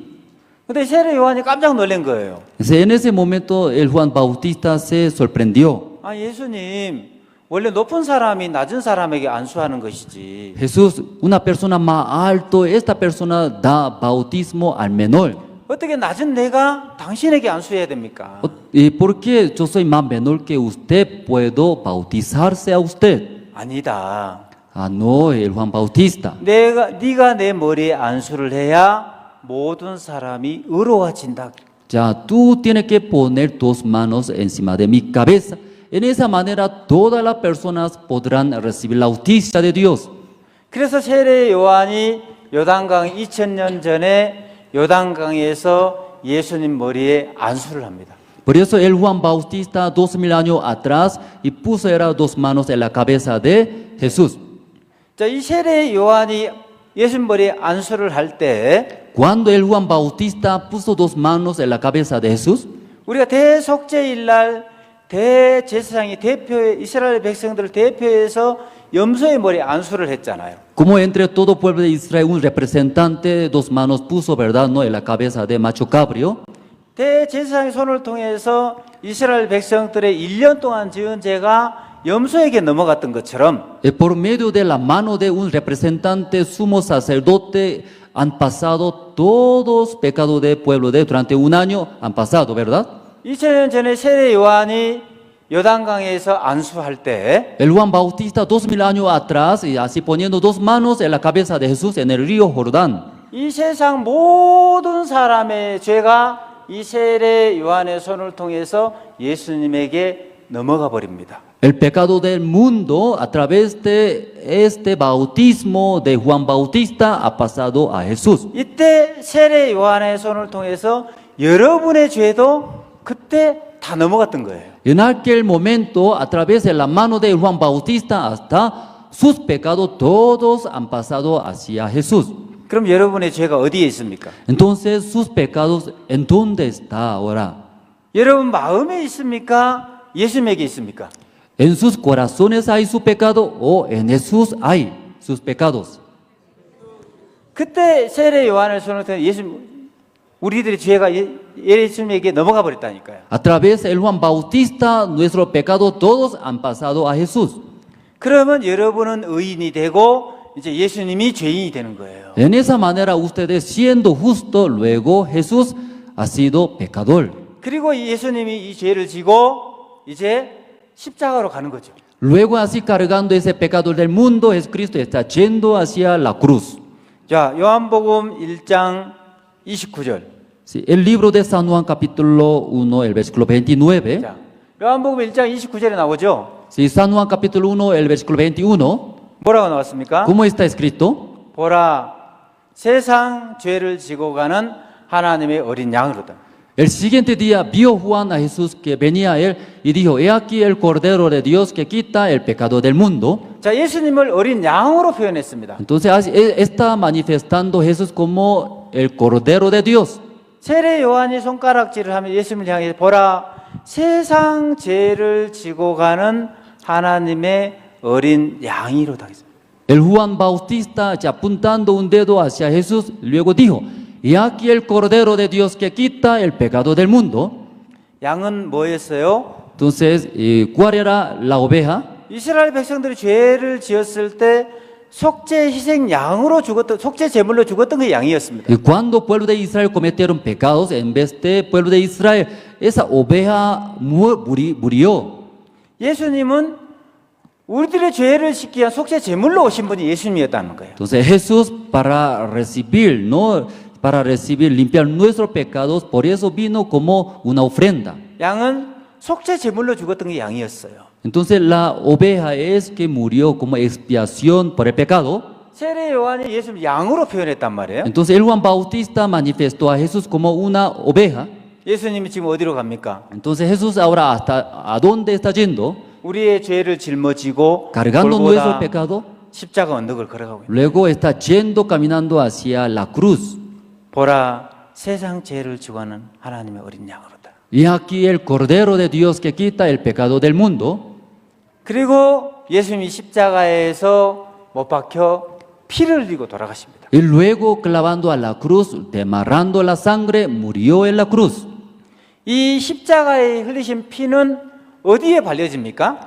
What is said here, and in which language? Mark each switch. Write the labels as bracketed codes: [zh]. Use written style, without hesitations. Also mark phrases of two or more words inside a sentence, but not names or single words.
[ko] 근데 세례 요한이 깜짝 놀란 거예요. [es] En ese momento el Juan Bautista se sorprendió. [ko] 아, 예수님, 원래 높은 사람이 낮은 사람에게 안수하는 것이지. [es] Jesús, una persona más alto, esta persona da bautismo al menor. [ko] 어떻게 낮은 내가 당신에게 안수해야 됩니까? [es] ¿Y por qué yo soy más menor que usted puedo bautizarse a usted? [ko] 아니다. [es] Ah, no, el Juan Bautista. [ko] 네가 내 머리에 안수를 해야 모든 사람이 의로워진다. [es] Ya, tú tienes que poner tus manos encima de mi cabeza. En esa manera todas las personas podrán recibir la justicia de Dios. [ko] 그래서 세례 요한이 요단강 2000년 전에 요단강에서 예수님 머리에 안수를 합니다. [es] Por eso el Juan Bautista 2000 años atrás y puso dos manos en la cabeza de Jesús. [ko] 자, 이 세례 요한이 예수님 머리에 안수를 할 때 [es] Cuando el Juan Bautista puso dos manos en la cabeza de Jesús, [ko] 우리가 대속죄일 날 대제사장이 이스라엘 백성들을 대표해서 염소의 머리에 안수를 했잖아요. [es] como entre todo pueblo de Israel un representante dos manos puso, ¿verdad? No, en la cabeza de macho cabrio. [ko] 대제사장의 손을 통해서 이스라엘 백성들의 1년 동안 지은 죄가 염소에게 넘어갔던 것처럼 [es] Por medio de la mano de un representante sumo sacerdote han pasado todos pecados del pueblo de durante un año han pasado, ¿verdad? [ko] 2000년 전에 세례 요한이 요단강에서 안수할 때 [es] El Juan Bautista 2000 años atrás y así poniendo dos manos en la cabeza de Jesús en el río Jordán. [ko] 이 세상 모든 사람의 죄가 이 세례 요한의 손을 통해서 예수님에게 넘어가 버립니다. [es] El pecado del mundo a través de este bautismo de Juan Bautista ha pasado a Jesús. [ko] 이때 세례 요한의 손을 통해서 여러분의 죄도 그때 다 넘어갔던 거예요. [es] En aquel momento, a través de la mano de Juan Bautista, hasta sus pecados todos han pasado hacia Jesús. [ko] 그럼 여러분의 죄가 어디에 있습니까? [es] Entonces, sus pecados, ¿en dónde está ahora? [ko] 여러분 마음에 있습니까? 예수님에게 있습니까? [es] ¿En sus corazones hay su pecado o en Jesús hay sus pecados? [ko] 그때 세례 요한의 손을 통해 우리들의 죄가 예수님에게 넘어가 버렸다니까요. [es] A través de Juan Bautista, nuestros pecados todos han pasado a Jesús. [ko] 그러면 여러분은 의인이 되고 이제 예수님이 죄인이 되는 거예요. [es] En esa manera, ustedes siendo justos, luego Jesús ha sido pecador. [ko] 그리고 예수님이 이 죄를 지고 이제 십자가로 가는 거죠. [es] Luego, así cargando ese pecado del mundo, Jesucristo está yendo hacia la cruz. [ko] 자, 요한복음 1장 29절. [es] Sí, el libro de San Juan capítulo 1, el versículo 29. [ko] 자, 요한복음 1장 29절에 나오죠. [es] Sí, San Juan capítulo 1, el versículo 21. [ko] 뭐라고 나왔습니까? [es] ¿Cómo está escrito? [ko] 보라, 세상 죄를 지고 가는 하나님의 어린 양으로다. [es] El siguiente día vio Juan a Jesús que venía a él y dijo, he aquí el Cordero de Dios que quita el pecado del mundo. [ko] 자, 예수님을 어린 양으로 표현했습니다. [es] Entonces está manifestando Jesús como el Cordero de Dios. [ko] 세례 요한이 손가락질을 하면 예수님을 향해 보라, 세상 죄를 지고 가는 하나님의 어린 양이로다. [es] El Juan Bautista, ya apuntando un dedo hacia Jesús, luego dijo, y aquí el Cordero de Dios que quita el pecado del mundo. [ko] 양은 뭐였어요? [es] Entonces, ¿cuál era la oveja? [ko] 이스라엘 백성들이 죄를 지었을 때 속죄 희생 양으로 죽었던, 속죄 제물로 죽었던 그 양이었습니다. [es] Y cuando el pueblo de Israel cometieron pecados, en vez de pueblo de Israel, esa oveja murió. [ko] 예수님은 우리들의 죄를 씻기 위한 속죄 제물로 오신 분이 예수님이었다는 거예요. [es] Entonces Jesús para recibir, no para recibir, limpiar nuestros pecados, por eso vino como una ofrenda. [ko] 양은 속죄 제물로 죽었던 게 양이었어요. [es] Entonces la oveja es que murió como expiación por el pecado. [ko] 세례 요한이 예수님 양으로 표현했단 말이에요. [es] Entonces el Juan Bautista manifestó a Jesús como una oveja. [ko] 예수님이 지금 어디로 갑니까? [es] Entonces Jesús ahora hasta a dónde está yendo? [ko] 우리의 죄를 짊어지고 [es] Cargando nuestro pecado. [ko] 십자가 언덕을 걸어가고 있어요. [es] Luego está yendo caminando hacia la cruz. [ko] 보라 세상 죄를 지고 하는 하나님의 어린 양으로다. [es] Y aquí el Cordero de Dios que quita el pecado del mundo. [ko] 그리고 예수님이 십자가에서 못 박혀 피를 흘리고 돌아가십니다. [es] Y luego clavando a la cruz, derramando la sangre, murió en la cruz. [ko] 이 십자가에 흘리신 피는 어디에 발려집니까?